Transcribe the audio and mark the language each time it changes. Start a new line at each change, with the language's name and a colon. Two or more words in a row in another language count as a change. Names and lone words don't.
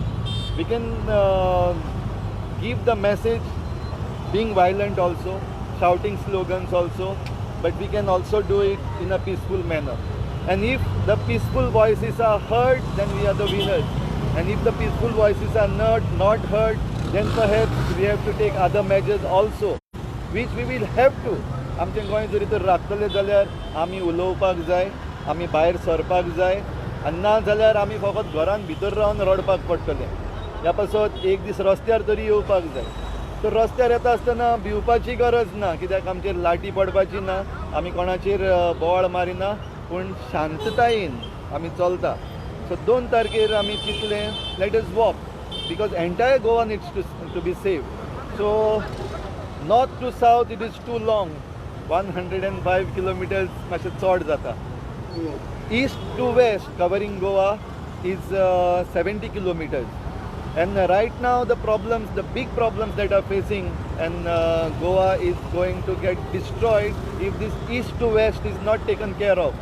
English: We can give the message being violent also, shouting slogans also, but we can also do it in a peaceful manner. And if the peaceful voices are heard, then we are the winners. And if the peaceful voices are not heard, then perhaps we have to take other measures also, which we will have to.
Konkani: आमचे गोंय जरी तर राखतले जाल्यार आमी उलोवपाक जाय, आमी भायर सरपाक जाय, आनी ना जाल्यार आमी फकत घरान भितर रावन रडपाक पडटलें. ह्या पासत एक दीस रस्त्यार तरी येवपाक जाय. तर रस्त्यार येता आसतना भिवपाची गरज ना, कित्याक आमचेर लाठी पडपाची ना, आमी कोणाचेर बोवाळ मारिना, पूण शांततायेन आमी चलता. सो 2 तारखेर आमी चिंतलें,
English: let us walk, because entire Goa needs to be saved. So north to south it is too long, 105 kilometers
Konkani: मातशें चड जाता.
English: East to west covering Goa is 70 kilometers. And right now the big problems that are facing, and Goa is going to get destroyed if this east to west is not taken care of.